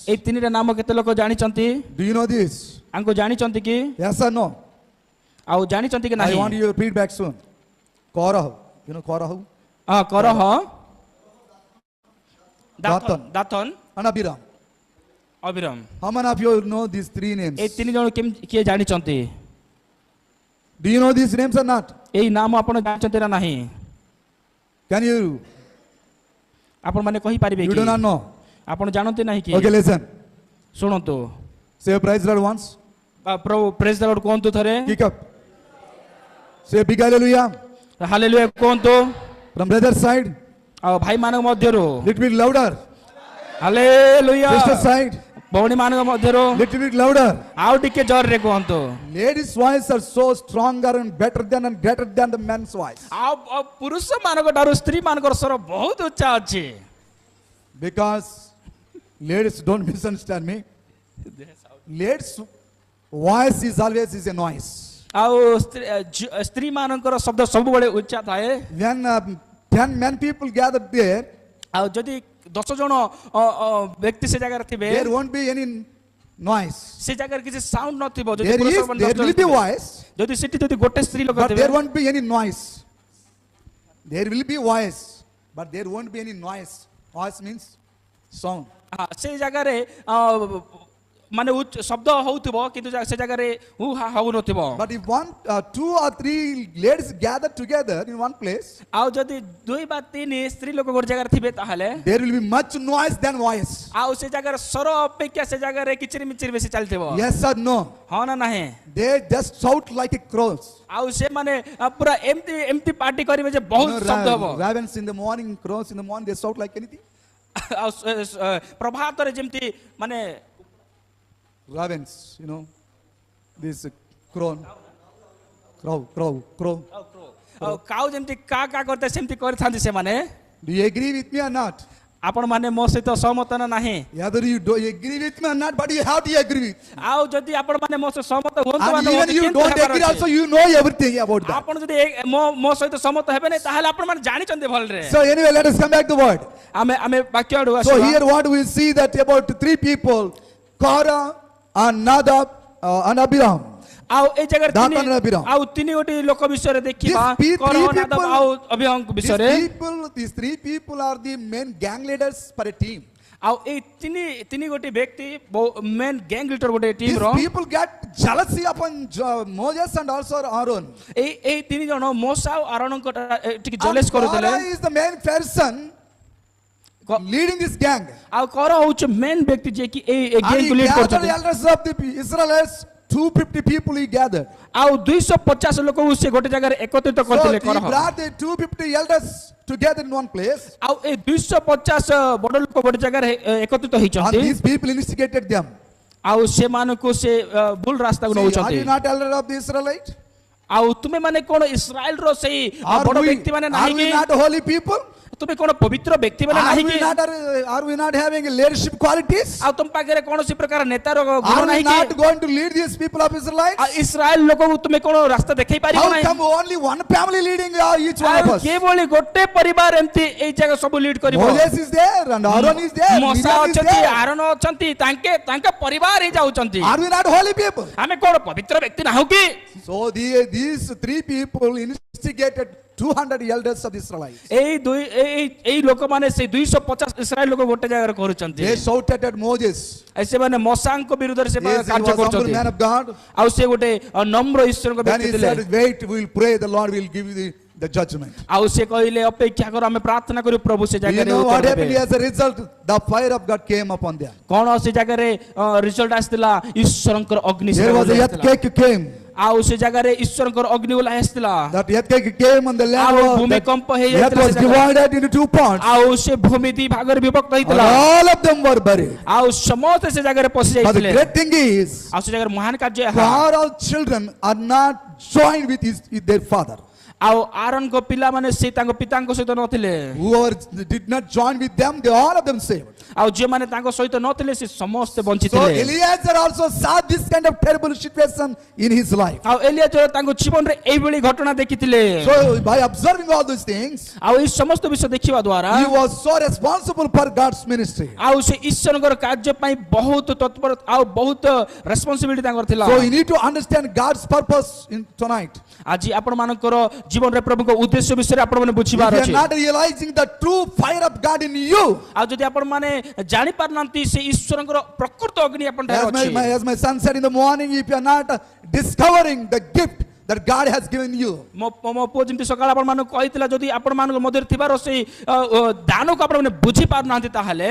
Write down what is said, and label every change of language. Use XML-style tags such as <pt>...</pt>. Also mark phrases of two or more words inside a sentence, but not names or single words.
<or>এই ତିନିଟା ନାମ କେତେ ଲୋକ ଜାଣିଛନ୍ତି</or> <en>Do you know this?</en> <or>ଆଙ୍କୁ ଜାଣିଛନ୍ତି କି</or> <en>Yes or no?</en> <or>ଆଉ ଜାଣିଛନ୍ତି କି</or> <en>I</en> <or>ନାହିଁ</or> <en>want you to repeat back soon. Korah. You know Korah?</en> <or>ହଁ କରହ ଦାତନ ଦାତନ</or> <en>And Abiram.</en> <or>ଅବିରାମ</or> <en>How many of you know these three names?</en> <or>এই ତିନି ଜଣ କିଏ ଜାଣିଛନ୍ତି</or> <en>Do you know these names or not?</en> <or>এই ନାମ ଆପଣ ଜାଣିଛନ୍ତି ନା ନାହିଁ</or> <en>Can you?</en> <or>ଆପଣ ମାନେ କହିପାରିବେ</or> <en>You</en> <or>କି</or> <en>do not know.</en> <or>ଆପଣ ଜାଣନ୍ତି ନାହିଁ କି</or> <en>Okay, listen.</en> <or>ଶୁଣନ୍ତୁ</or> <en>Say praise the Lord once.</en> <or>ପ୍ରଭୁ</or> <en>praise the Lord</en> <or>କୁହନ୍ତୁ ଥରେ</or> <en>Kick up. Say big hallelujah.</en> <or>ହାଲେଲୁୟା କୁହନ୍ତୁ</or> <en>From brother side.</en> <or>ଆଉ ଭାଇମାନଙ୍କ ମଧ୍ୟରୁ</or> <en>Little bit louder.</en> <or>ହାଲେଲୁୟା</or> <en>Sister side.</en> <or>ଭଉଣୀମାନଙ୍କ ମଧ୍ୟରୁ</or> <en>Little bit louder.</en> <or>ଆଉ ଟିକେ ଜୋରରେ କୁହନ୍ତୁ</or> <en>Ladies' voice are so stronger and better than and greater than the men's voice.</en> <or>ଆଉ ପୁରୁଷମାନଙ୍କ ଠାରୁ ସ୍ତ୍ରୀମାନଙ୍କର ସ୍ୱର ବହୁତ ଉଚ୍ଚା ଅଛି</or> <en>Because ladies, don't misunderstand me. Ladies' voice is always a noise.</en> <or>ଆଉ ସ୍ତ୍ରୀମାନଙ୍କର ଶବ୍ଦ ସବୁବେଳେ ଉଚ୍ଚା ଥାଏ</or> <en>When 10 men people gathered there,</en> <or>ଆଉ ଯଦି 10 ଜଣ ବ୍ୟକ୍ତି ସେ ଜାଗାରେ ଥିବେ</or> <en>there won't be any noise.</en> <or>ସେ ଜାଗାରେ କିଛି ସାଉଣ୍ଡ ନଥିବ ଯଦି</or> <en>There will be voice,</en> <or>ଯଦି ସେଠି ଯଦି ଗୋଟେ ସ୍ତ୍ରୀ ଲୋକ</or> <en>but</en> <or>ଥିବେ</or> <en>there won't be any noise. There will be voice, but there won't be any noise. Voice means sound.</en> <or>ସେ ଜାଗାରେ ମାନେ ଶବ୍ଦ ହଉଥିବ କିନ୍ତୁ ସେ ଜାଗାରେ ହୁ ହା ହଉନଥିବ</or> <en>But if 2 or 3 ladies gather together in one place,</en> <or>ଆଉ ଯଦି 2 ବା 3 ସ୍ତ୍ରୀ ଲୋକ ଗୋଟେ ଜାଗାରେ ଥିବେ ତାହେଲେ</or> <en>there will be much noise than voice.</en> <or>ଆଉ ସେ ଜାଗାରେ ସ୍ୱର ଅପେକ୍ଷା ସେ ଜାଗାରେ କିଚିରି ମିଚିରି ବେଶୀ ଚାଲିଥିବ</or> <en>Yes or no?</en> <or>ହଁ ନା ନାହିଁ</or> <en>They just shout like a crows.</en> <or>ଆଉ ସେମାନେ ପୁରା ଏମିତି ପାର୍ଟି କରିବେ ଯେ ବହୁତ ଶବ୍ଦ ହବ</or> <en>Ravens in the morning, crows in the morning, they shout like anything.</en> <or>ଆଉ ପ୍ରଭାତରେ ଯେମିତି ମାନେ</or> <en>Ravens, this crow.</en> <or>ଆଉ କାଉ ଯେମିତି କା କା କରିଥାଏ ସେମିତି କରିଥାନ୍ତି ସେମାନେ</or> <en>Do you agree with me or not?</en> <or>ଆପଣ ମାନେ ମୋ ସହିତ ସହମତ ନା ନାହିଁ</or> <en>Either you do agree with me or not, but you have to agree with.</en> <or>ଆଉ ଯଦି ଆପଣ ମାନେ ମୋ ସହିତ ସହମତ ହୁଅନ୍ତୁ</or> <en>And even you don't agree also, you know everything about that.</en> <or>ଆପଣ ଯଦି ମୋ ସହିତ ସହମତ ହେବେ ନାହିଁ ତାହେଲେ ଆପଣ ମାନେ ଜାଣିଛନ୍ତି ଭଲରେ</or> <en>So anyway, let us come back to the word.</en> <or>ଆମେ ବାକ୍ୟ ଆଡକୁ</or> <en>So</en> <or>ଆସିବା</or> <en>here what we see that about 3 people, Korah and Nadab and Abiram.</en> <or>ଆଉ এই ଜାଗାରେ ଦାତାନ ର ଅଭିରାମ। ଆଉ ତିନି ଗୋଟି ଲୋକ ବିଷୟରେ ଦେଖିବା</or> <en>These</en> <or>କରହ</or> <en>three</en> <or>ନାଦାବ</or> <en>people-</en> <or>ଆଉ ଅଭିରାମଙ୍କ ବିଷୟରେ</or> <en>These three people are the main gang leaders for a team.</en> <or>ଆଉ ଏଇ ତିନି ଗୋଟି ବ୍ୟକ୍ତି</or> <en>main gang leader</en> <or>ଗୋଟେ ଟିମ୍</or> <en>These</en> <or>ର</or> <en>people get jealousy upon Moses and also Aaron.</en> <or>ଏଇ ତିନି ଜଣ ମୋଶା ଆଉ ଆରୋନଙ୍କ ଟିକେ</or> <en>And</en> <or>ଜଲେସ୍ କରୁଥିଲେ</or> <en>Korah is the main person leading this gang.</en> <or>ଆଉ କର ହଉଛି ମେନ୍ ବ୍ୟକ୍ତି ଯେ କି ଏଇ</or> <en>And</en> <or>ଗ୍ୟାଙ୍ଗ</or> <en>he</en> <or>କୁ ଲିଡ୍</or> <en>gathered the</en> <or>କରୁଛନ୍ତି</or> <en>elders of the Israelites, 250 people he gathered.</en> <or>ଆଉ 250 ଲୋକଙ୍କୁ ସେ ଗୋଟେ ଜାଗାରେ ଏକତ୍ରିତ</or> <en>So</en> <or>କରିଥିଲେ</or> <en>he</en> <or>କରହ</or> <en>brought the 250 elders together in one place.</en> <or>ଆଉ ଏଇ 250 ବଡ ଲୋକ ଗୋଟେ ଜାଗାରେ ଏକତ୍ରିତ</or> <en>And</en> <or>ହେଇଛନ୍ତି</or> <en>these people instigated them.</en> <or>ଆଉ ସେମାନଙ୍କୁ ସେ ଭୁଲ ରାସ୍ତାକୁ</or> <en>See, are</en> <or>ନଉଛନ୍ତି</or> <en>you not elder of the Israelite?</en> <or>ଆଉ ତୁମେ ମାନେ କଣ ଇସ୍ରାଏଲ ର ସେଇ</or> <en>Are</en> <or>ବଡ</or> <en>we,</en> <or>ବ୍ୟକ୍ତି ମାନେ</or> <en>are</en> <or>ନାହିଁ</or> <en>we</en> <or>କି</or> <en>not holy people?</en> <or>ତୁମେ କଣ ପବିତ୍ର ବ୍ୟକ୍ତି ମାନେ</or> <en>Are</en> <or>ନାହିଁ</or> <en>we</en> <or>କି</or> <en>not, are we not having leadership qualities?</en> <or>ଆଉ ତୁମ ପାଖରେ କୌଣସି ପ୍ରକାର ନେତାର ଗୁଣ</or> <en>Are we</en> <or>ନାହିଁ</or> <en>not</en> <or>କି</or> <en>going to lead these people of Israelites?</en> <or>ଆଉ ଇସ୍ରାଏଲ ଲୋକଙ୍କୁ ତୁମେ କଣ ରାସ୍ତା ଦେଖେଇ ପାରିବ</or> <en>How</en> <or>ନାହିଁ</or> <en>come only one family leading each one of</en> <or>ଆଉ</or> <en>us?</en> <or>କେବଳ ଗୋଟେ ପରିବାର ଏମିତି ଏଇ ଜାଗା ସବୁ ଲିଡ୍ କରିବ</or> <en>Moses is there and Aaron is there.</en> <or>ମୋଶା</or> <en>Miriam is</en> <or>ଅଛନ୍ତି</or> <en>there.</en> <or>ଆରୋନ ଅଛନ୍ତି ତାଙ୍କ ପରିବାର ହିଁ ଯାଉଛନ୍ତି</or> <en>Are we not holy people?</en> <or>ଆମେ କଣ ପବିତ୍ର ବ୍ୟକ୍ତି ନାହୁଁ କି</or> <en>So these 3 people instigated 200 elders of the Israelites.</en> <or>ଏଇ ଦୁଇ ଏଇ ଲୋକମାନେ ସେ 250 ଇସ୍ରାଏଲ ଲୋକ ଗୋଟେ ଜାଗାରେ କରୁଛନ୍ତି</or> <en>They shouted at Moses.</en> <or>ସେମାନେ ମଶାଙ୍କ ବିରୁଦ୍ଧରେ ସେ</or> <en>Yes, he</en> <or>କାର୍ଯ୍ୟ</or> <en>was humble</en> <or>କରୁଛନ୍ତି</or> <en>man of God.</en> <or>ଆଉ ସେ ଗୋଟେ ନମ୍ର ଈଶ୍ୱରଙ୍କ</or> <en>Then</en> <or>ବ୍ୟକ୍ତି</or> <en>he</en> <or>ଥିଲେ</or> <en>said, wait, we will pray, the Lord will give you the judgment.</en> <or>ଆଉ ସେ କହିଲେ ଅପେକ୍ଷା କର ଆମେ ପ୍ରାର୍ଥନା କରୁ ପ୍ରଭୁ ସେ</or> <en>You</en> <or>ଜାଗାରେ</or> <en>know</en> <or>ଉତ୍ତର</or> <en>what happened</en> <or>ଦେବେ</or> <en>as a result? The fire of God came upon them.</en> <or>କଣ ସେ ଜାଗାରେ ରିଜଲ୍ଟ ଆସିଥିଲା ଈଶ୍ୱରଙ୍କର ଅଗ୍ନି ସେ</or> <en>There was a</en> <or>ଜାଗାରେ ଆସିଥିଲା।</or> <en>earthquake came.</en> <or>ଆଉ ସେ ଜାଗାରେ ଈଶ୍ୱରଙ୍କର ଅଗ୍ନି ଓହ୍ଲା ଆସିଥିଲା</or> <en>That earthquake came on the land.</en> <or>ଆଉ</or> <en>That</en> <or>ଭୂମିକମ୍ପ</or> <en>earth</en> <or>ହେଇଯାଇଥିଲା</or> <en>was</en> <or>ସେ ଜାଗାରେ।</or> <en>divided into 2 parts.</en> <or>ଆଉ ସେ ଭୂମି ଦି ଭାଗରେ ବିଭକ୍ତ</or> <en>And</en> <or>ହେଇଥିଲା</or> <en>all of them were buried.</en> <or>ଆଉ ସମସ୍ତେ ସେ ଜାଗାରେ ପଶି</or> <en>But the</en> <or>ଯାଇଥିଲେ</or> <en>great thing is,</en> <or>ଆଉ ସେ ଜାଗାରେ ମହାନ କାର୍ଯ୍ୟ ଏହା</or> <en>for all children are not joined with their father.</en> <or>ଆଉ ଆରନଙ୍କ ପିଲାମାନେ ସେ ତାଙ୍କ ପିତାଙ୍କ ସହିତ ନଥିଲେ</or> <en>Whoever did not join with them, they all of them saved.</en> <or>ଆଉ ଯେଉଁମାନେ ତାଙ୍କ ସହିତ ନଥିଲେ ସେ ସମସ୍ତେ</or> <en>So</en> <or>ବଞ୍ଚିଥିଲେ</or> <en>Eliezer also saw this kind of terrible situation in his life.</en> <or>ଆଉ ଏଲିଆଜର ତାଙ୍କ ଜୀବନରେ ଏଇଭଳି ଘଟଣା ଦେଖିଥିଲେ</or> <en>So by observing all these things,</en> <or>ଆଉ ଏଇ ସମସ୍ତ ବିଷୟ ଦେଖିବା ଦ୍ୱାରା</or> <en>he was so responsible for God's ministry.</en> <or>ଆଉ ସେ ଈଶ୍ୱରଙ୍କର କାର୍ଯ୍ୟ ପାଇଁ ବହୁତ ତତ୍ପର ଆଉ ବହୁତ ରେସ୍ପନ୍ସିବିଲିଟି ତାଙ୍କର ଥିଲା</or> <en>So you need to understand God's purpose in tonight.</en> <or>ଆଜି ଆପଣମାନଙ୍କର ଜୀବନରେ ପ୍ରଭୁଙ୍କ ଉଦ୍ଦେଶ୍ୟ ବିଷୟରେ ଆପଣମାନେ</or> <en>If</en> <or>ବୁଝିବାର</or> <en>you</en> <or>ଅଛି</or> <en>are not realizing the true fire of God in you,</en> <or>ଆଉ ଯଦି ଆପଣମାନେ ଜାଣି ପାରୁନାହାନ୍ତି ସେ ଈଶ୍ୱରଙ୍କର ପ୍ରକୃତ ଅଗ୍ନି ଆପଣଙ୍କ</or> <en>as</en> <or>ଠାରେ ଅଛି</or> <en>as my son said in the morning, if you are not discovering the gift that God has given you,</en> <or>ମୋ ପୁଅ ଯେମିତି ସକାଳେ ଆପଣମାନଙ୍କୁ କହିଥିଲା ଯଦି ଆପଣମାନଙ୍କ ମଧ୍ୟରେ ଥିବାର ସେଇ ଦାନକୁ ଆପଣମାନେ ବୁଝି ପାରୁନାହାନ୍ତି ତାହେଲେ</or>